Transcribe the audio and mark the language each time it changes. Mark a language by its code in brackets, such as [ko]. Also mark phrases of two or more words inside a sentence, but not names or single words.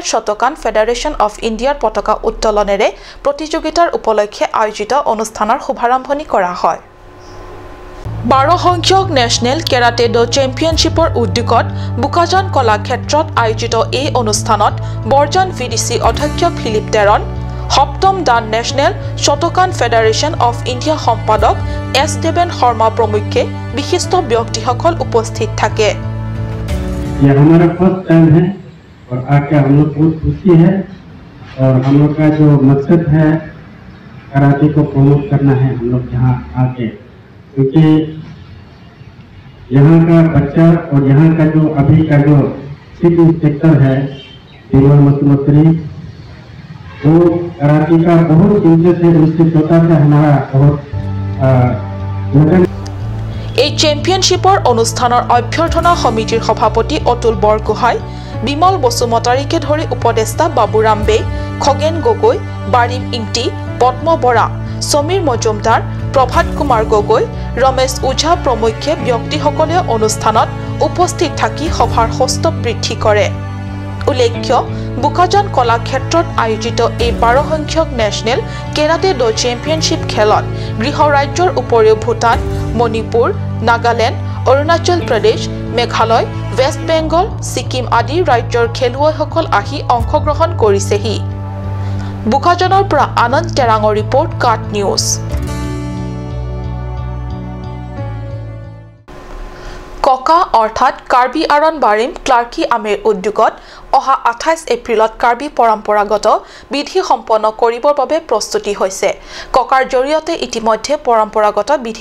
[as] শতকান ফেডাৰেশ্যন অফ ইণ্ডিয়াৰ পতাকা উত্তোলনেৰে প্ৰতিযোগিতাৰ উপলক্ষে আয়োজিত অনুষ্ঠানৰ শুভাৰম্ভণি কৰা হয় 12 সংখ্যক নেশ্যনেল কেৰাটে ডো চেম্পিয়নশ্বিপৰ উদ্যোগত বুকাজান কলাক্ষেত্ৰত আয়োজিত এই অনুষ্ঠানত বৰ্জন ভিডিসি অধ্যক্ষ ফিলিপ টেৰন সপ্তম দান নেশ্যনেল শতকান ফেডাৰেশ্যন অফ ইণ্ডিয়া সম্পাদক এছ দেবেন শৰ্মা প্ৰমুখ্যে বিশিষ্ট ব্যক্তিসকল উপস্থিত থাকে [hi] ये हमारा [en] first time [hi] है और आके हम लोग बहुत खुशी है और हम लोग का जो मकसद है कराटे को प्रमोट करना है हम लोग यहाँ आके क्योंकि यहाँ का बच्चा और यहाँ का जो अभी का जो [en] chief inspector [hi] है तिरुवल मुख्यमंत्री वो कराटे का बहुत इंटरेस्ट है उससे छोटा से हमारा बहुत [as] এই চেম্পিয়নশ্বিপৰ অনুষ্ঠানৰ অভ্যৰ্থনা সমিতিৰ সভাপতি অতুল বৰগোহাঁই বিমল বসুমতাৰীকে ধৰি উপদেষ্টা বাবুৰাম বে খগেন গগৈ বাৰিম ইংটি পদ্ম বৰা সমীৰ মজুমদাৰ প্ৰভাত কুমাৰ গগৈ ৰমেশ ওঝা প্ৰমুখ্যে ব্যক্তিসকলে অনুষ্ঠানত উপস্থিত থাকি সভাৰ হস্ত বৃদ্ধি কৰে উল্লেখ্য বুকাজান কলাক্ষেত্ৰত আয়োজিত এই 12 সংখ্যক নেশ্যনেল কেৰাটে ডো চেম্পিয়নশ্বিপ খেলত গৃহ ৰাজ্যৰ উপৰিও ভূটান মণিপুৰ নাগালেণ্ড অৰুণাচল প্ৰদেশ মেঘালয় ৱেষ্ট বেংগল ছিক্কিম আদি ৰাজ্যৰ खेलुৱৈসকল আহি অংশগ্ৰহণ কৰিছেহি বুকাজনৰ পৰা আনন্দ তেৰাঙৰ ৰিপৰ্ট কাট নিউজ ককা অৰ্থাৎ কাৰ্বি আৰন বাৰিম ক্লাৰ্কি আমেৰ উদ্যোগত অহা 28 এপ্ৰিলত কাৰ্বি পৰম্পৰাগত বিধি সম্পন্ন কৰিবৰ বাবে প্ৰস্তুতি হৈছে ককাৰ জৰিয়তে ইতিমধ্যে পৰম্পৰাগত বিধি